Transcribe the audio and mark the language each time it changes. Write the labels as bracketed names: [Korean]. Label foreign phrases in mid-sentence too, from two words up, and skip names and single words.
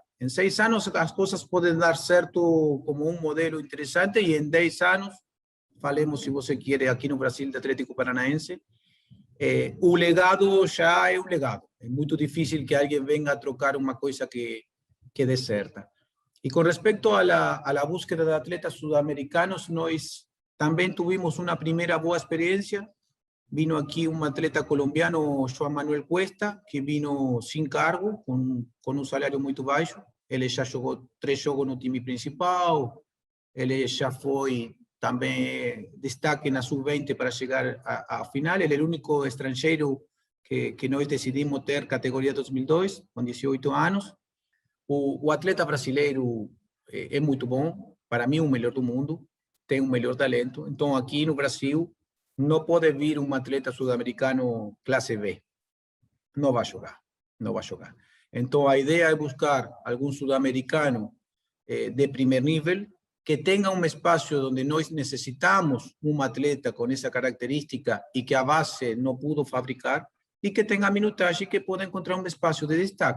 [Portuguese] Em 6 anos as coisas podem dar certo como um modelo interessante e em 10 anos, falemos se você quer aqui no Brasil de Atlético Paranaense, o legado já é um legado. É muito difícil que alguém venha a trocar uma coisa que dê certa. E com respeito à [Spanish] la búsqueda de atletas sudamericanos, [Portuguese] nós também tivemos uma primeira boa experiência. [Spanish] Vino aquí un atleta colombiano, Joan Manuel Cuesta, que vino sin cargo, con un salario muy bajo. Él ya jugó 3 [Portuguese] jogos no time principal, [Spanish] él ya fue también destaque en la sub-20 para llegar a final. Él es el único extranjero que [Portuguese] nós decidimos ter [Spanish] categoría 2002, con 18 años. [Portuguese] O atleta brasileiro é muito bom, [Spanish] para mí [Portuguese] o melhor do mundo, tem o melhor talento. [Spanish] Entonces aquí [Portuguese] no Brasil, no pode vir um atleta sul-americano classe B. Não vai jogar, não vai jogar. Então, a ideia é buscar algum sul-americano de primeiro nível que tenha um espaço onde nós necessitamos um atleta com essa característica e que a base não pudo fabricar e que tenha minutagem que possa encontrar um espaço de destaque.